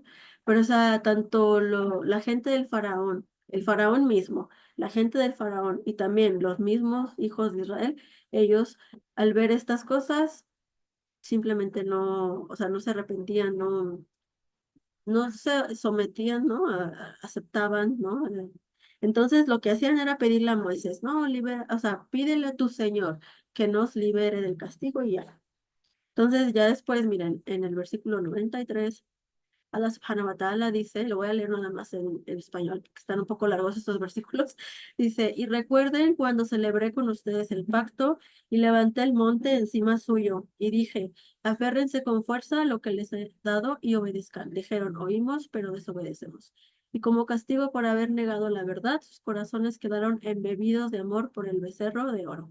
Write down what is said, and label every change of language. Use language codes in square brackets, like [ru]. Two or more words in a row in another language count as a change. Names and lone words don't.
[es] Pero, o sea, tanto la gente del faraón, el faraón mismo, la gente del faraón y también los mismos hijos de Israel, ellos al ver estas cosas simplemente no, o sea, no se arrepentían, no se sometían, ¿no? Aceptaban, ¿no? Entonces lo que hacían era pedirle a Moisés, no, libera, o sea, pídele a tu Señor que nos libere del castigo y ya. Entonces ya después, miren, en el versículo 93 [ar] الله سبحانه وتعالى [es] dice, lo voy a leer nada más en español, porque están un poco largos estos versículos, dice, y recuerden cuando celebré con ustedes el pacto y levanté el monte encima suyo y dije, aférrense con fuerza a lo que les he dado y obedezcan. Dijeron, oímos, pero desobedecemos. Y como castigo por haber negado la verdad, sus corazones quedaron embebidos de amor por el becerro de oro.